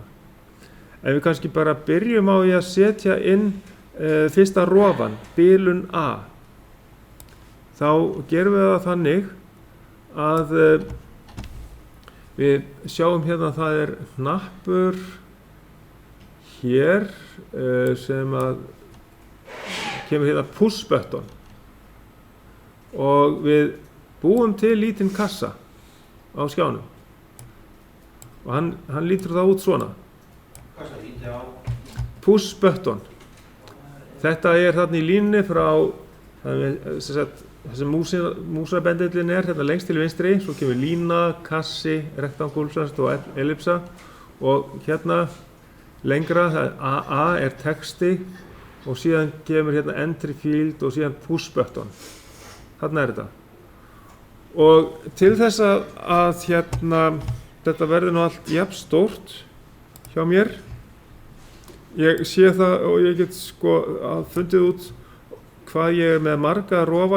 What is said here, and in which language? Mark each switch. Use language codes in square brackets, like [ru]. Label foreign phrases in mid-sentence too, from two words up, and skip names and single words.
[is] Ef við kannski bara byrjum á að setja inn fyrsta rofan, bilun A, þá gerum við það þannig að við sjáum hérna að það hnappur hér sem að kemur hérna [en] push button [is] og við búum til lítinn kassa á skjánum og hann lítur það út svona. Kassa lítið á? [en] Push button. [is] Þetta þarna í línunni frá þessi músarbendillin hérna lengst til vinstri, svo kemur lína, kassi, rektangul og ellipsa og hérna lengra, AA texti og síðan kemur hérna [en] entry field [is] og síðan [en] push button. [is] Þarna þetta. Og til þess að hérna þetta verði nú allt jafn stórt hjá mér, ég sé það og ég get sko að fundið út hvað ég með marga rofa.